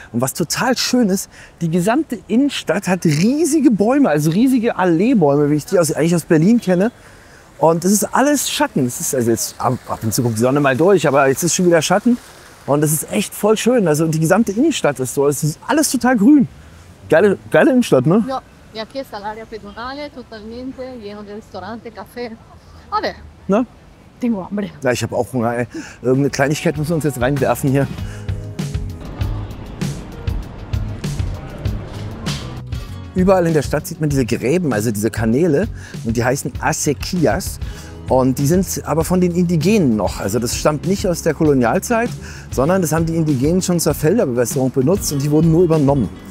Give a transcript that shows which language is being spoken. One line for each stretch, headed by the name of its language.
German: Und was total schön ist, die gesamte Innenstadt hat riesige Bäume, also riesige Alleebäume, wie ich die eigentlich aus Berlin kenne. Und das ist alles Schatten. Das ist also jetzt ab und zu kommt die Sonne mal durch, aber jetzt ist schon wieder Schatten. Und das ist echt voll schön. Also die gesamte Innenstadt ist so. Es ist alles total grün. Geile Innenstadt, ne?
Spanish: No, y aquí está el área pedonal, totalmente lleno de restaurante, café. A ver,
German: Ne?
Spanish: tengo hambre.
German: Ja, ich habe auch Hunger. Ey. Irgendeine Kleinigkeit müssen wir uns jetzt reinwerfen hier. Überall in der Stadt sieht man diese Gräben, also diese Kanäle. Und die heißen Acequias. Und die sind aber von den Indigenen noch. Also das stammt nicht aus der Kolonialzeit, sondern das haben die Indigenen schon zur Felderbewässerung benutzt und die wurden nur übernommen.